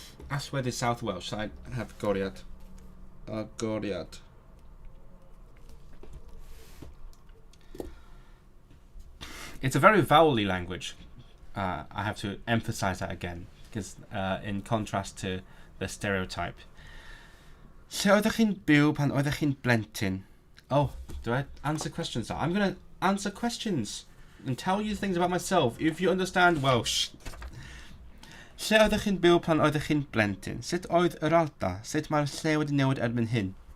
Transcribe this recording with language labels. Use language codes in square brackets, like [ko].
[en] That's where the South Welsh side have goriad. Goriad. It's a very vowel-y language. I have to emphasize that again, because in contrast to the stereotype. [cy] Lle oeddech chi'n byw pan oeddech chi'n blentyn? [en] Oh, do I answer questions now? I'm going to answer questions and tell you things about myself if you understand Welsh. [cy] Lle oeddech chi'n byw pan oeddech chi'n blentyn? Sut oedd yr ardal? Sut mae'r lle wedi newid erbyn hyn?